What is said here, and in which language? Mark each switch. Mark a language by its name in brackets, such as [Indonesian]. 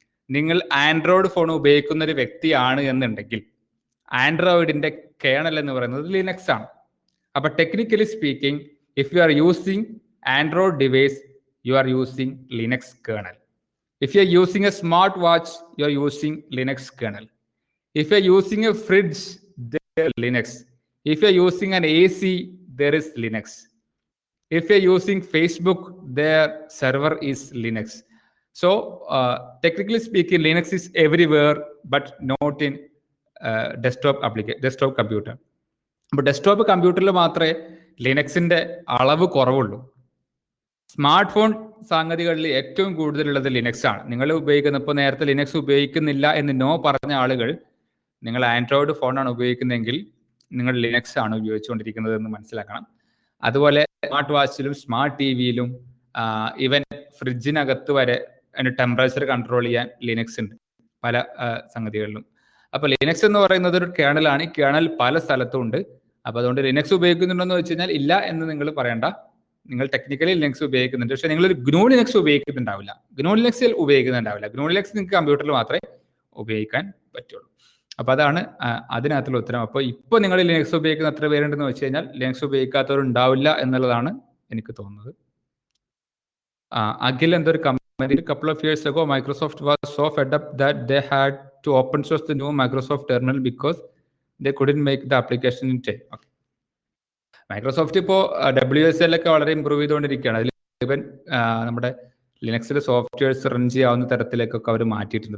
[Malayalam] നിങ്ങൾ Android phone ഉപയോഗിക്കുന്ന ഒരു വ്യക്തിയാണ് എന്നുണ്ടെങ്കിൽ ആൻഡ്രോയിഡിന്റെ കേണൽ എന്ന് പറയുന്നത് ലിനക്സ് ആണ്. [English] അപ്പൊ technically speaking, if you are using Android device, you are using Linux kernel. If you are using a smart watch, you are using Linux kernel. If you are using a fridge, there is Linux. If you are using an AC, there is Linux. If you are using Facebook, their server is Linux. So, technically speaking, Linux is everywhere, but not in desktop computer. [Malayalam] But desktop computer le matre Linux inde alavu koravullu. Smart phone സംഗതികളിൽ ഏറ്റവും കൂടുതലുള്ളത് Linux ആണ്. നിങ്ങൾ ഉപയോഗിക്കുന്ന, ഇപ്പോൾ നേരത്തെ Linux ഉപയോഗിക്കുന്നില്ല എന്ന് no പറഞ്ഞ ആളുകൾ, നിങ്ങൾ ആൻഡ്രോയിഡ് ഫോണാണ് ഉപയോഗിക്കുന്നതെങ്കിൽ നിങ്ങൾ ലിനക്സ് ആണ് ഉപയോഗിച്ചുകൊണ്ടിരിക്കുന്നത് എന്ന് മനസ്സിലാക്കണം. അതുപോലെ സ്മാർട്ട് വാച്ചിലും സ്മാർട്ട് TVയിലും ഈവൻ ഫ്രിഡ്ജിനകത്ത് വരെ അതിൻ്റെ ടെമ്പറേച്ചർ കൺട്രോൾ ചെയ്യാൻ ലിനക്സ് ഉണ്ട് പല സംഗതികളിലും. അപ്പോൾ ലിനക്സ് എന്ന് പറയുന്നത് ഒരു കേണലാണ്. ഈ കേണൽ പല സ്ഥലത്തും ഉണ്ട്. അപ്പോൾ അതുകൊണ്ട് ലിനക്സ് ഉപയോഗിക്കുന്നുണ്ടെന്ന് വെച്ച് കഴിഞ്ഞാൽ ഇല്ല എന്ന് നിങ്ങൾ പറയണ്ട. നിങ്ങൾ ടെക്നിക്കലി ലിനക്സ് ഉപയോഗിക്കുന്നുണ്ട്, പക്ഷേ നിങ്ങളൊരു GNU Linux ഉപയോഗിക്കുന്നുണ്ടാവില്ല. GNU ലിനക്സിൽ ഉപയോഗിക്കുന്നുണ്ടാവില്ല. GNU Linux നിങ്ങൾക്ക് കമ്പ്യൂട്ടറിൽ മാത്രമേ ഉപയോഗിക്കാൻ പറ്റുള്ളൂ. അപ്പോൾ അതാണ് അതിനകത്തുള്ള ഉത്തരം. അപ്പോൾ ഇപ്പോൾ നിങ്ങൾ ലിനക്സ് ഉപയോഗിക്കുന്ന എത്ര പേരുണ്ടെന്ന് വെച്ച് കഴിഞ്ഞാൽ ലിനക്സ് ഉപയോഗിക്കാത്തവരുണ്ടാവില്ല എന്നുള്ളതാണ് എനിക്ക് തോന്നുന്നത്. [English] Akhil [Malayalam] എന്തൊരു company, [English] couple of years ago Microsoft was so fed up that they had to open source the new Microsoft terminal because they couldn't make the application in time. Okay. [Malayalam] Microsoft ഇപ്പോൾ WSL ഒക്കെ വളരെ improve ചെയ്തുകൊണ്ടിരിക്കുകയാണ്. അതിൽ ഇവൻ നമ്മുടെ ലിനക്സിൽ softwares run ചെയ്യാവുന്ന തരത്തിലേക്കൊക്കെ അവർ മാറ്റിയിട്ടുണ്ട്.